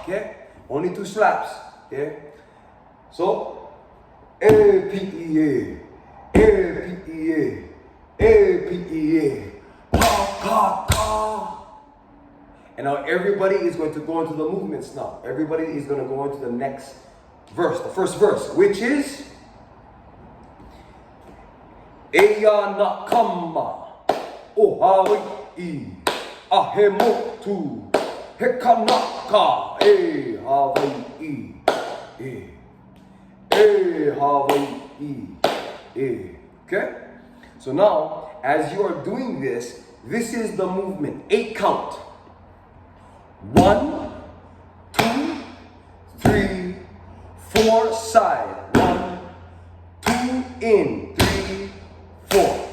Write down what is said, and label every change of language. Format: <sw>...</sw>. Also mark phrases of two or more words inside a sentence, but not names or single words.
<en>Okay? Only 2 slaps. Okay? So,</en> <haw>PEA, PEA. PEA, Hākākā.</haw> <en>And now everybody is going to go into the movements now. Everybody is going to go into the next verse, the first verse, which is</en> <haw>Eia Nā Kama, o Hawaiʻi, motu, Kānaka, Hawaiʻi E, Hawaiʻi E.</haw> <en>Okay? So now, as you are doing this, this is the movement. 8 count. 1, 2, 3, 4, side. 1, 2, in. 3, 4.</en>